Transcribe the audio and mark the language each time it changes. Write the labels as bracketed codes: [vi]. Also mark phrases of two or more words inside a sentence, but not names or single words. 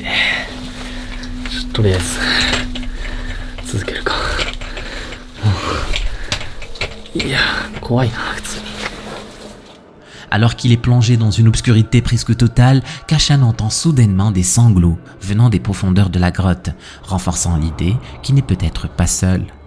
[ja] とりあえず続けるか。いや怖いな普通に。 [fr] Alors qu'il est plongé dans une obscurité presque totale, Kashan entend soudainement des sanglots venant des profondeurs de la grotte, renforçant l'idée qu'il n'est peut-être pas seul.